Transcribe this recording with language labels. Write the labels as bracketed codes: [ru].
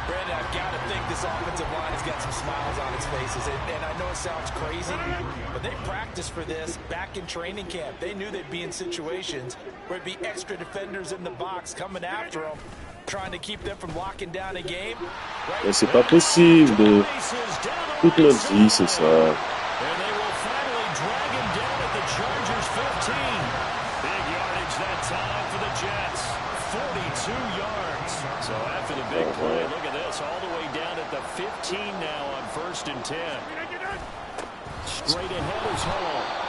[en] Brandon, I've got to think this offensive line has got some smiles on its faces. And I know it sounds crazy, but they practiced for this back in training camp. They knew they'd be in situations where it'd be extra defenders in the box coming after them, trying to keep them from locking down a game. [fr] Mais c'est pas possible de... Toute notre vie, c'est ça. [en] And they will finally drag him down at the Chargers 15. Big yardage that time for the Jets. 42 yards. So after the big play, look at this. All the way down at the 15 now on 1st and 10. Straight ahead is Hall.